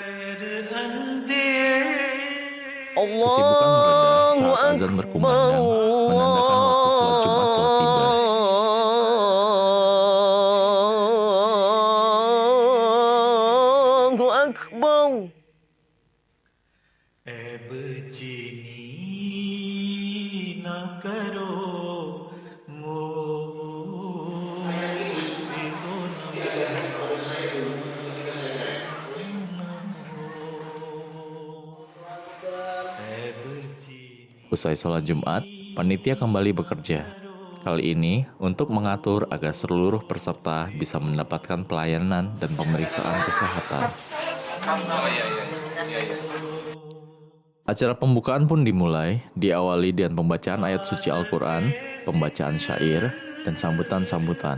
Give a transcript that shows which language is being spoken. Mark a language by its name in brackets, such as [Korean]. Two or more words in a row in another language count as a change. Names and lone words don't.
[Indonesian] Kesibukan mereda saat azan berkumandang, menandakan waktu sholat Jumat telah tiba. [Arabic] الله أكبر. [Hindi] ऐब चीनी न करो मुझसे हो ऐब चीनी [Indonesian] Usai sholat Jumat, panitia kembali bekerja. Kali ini untuk mengatur agar seluruh peserta bisa mendapatkan pelayanan dan pemeriksaan kesehatan. Acara pembukaan pun dimulai, diawali dengan pembacaan ayat suci Al-Quran, pembacaan syair, dan sambutan-sambutan.